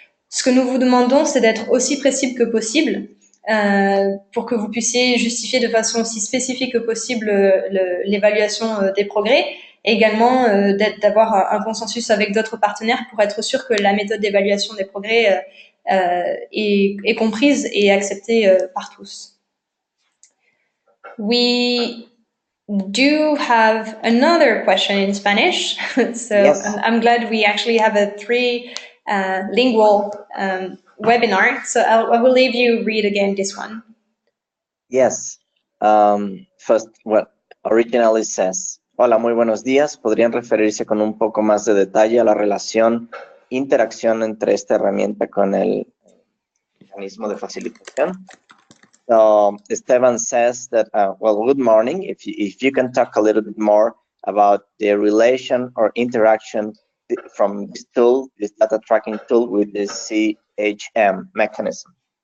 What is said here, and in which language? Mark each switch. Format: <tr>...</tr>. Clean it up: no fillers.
<fr>Ce que nous vous demandons, c'est d'être aussi précis que possible pour que vous puissiez justifier de façon aussi spécifique que possible l'évaluation des progrès, et également d'avoir un consensus avec d'autres partenaires pour être sûr que la méthode d'évaluation des progrès est comprise et acceptée par tous.</fr> <en>We do have another question in Spanish, so yes. I'm glad we actually have a lingual webinar, so I will leave you read again this one. Yes. First, what originally says,</en> <es>hola, muy buenos días. ¿Podrían referirse con un poco más de detalle a la interacción entre esta herramienta con el mecanismo de facilitación?</es> <en>So Esteban says that, well, good morning. If you can talk a little bit more about the relation or interaction from this tool, this data tracking tool, with the CHM mechanism.</en>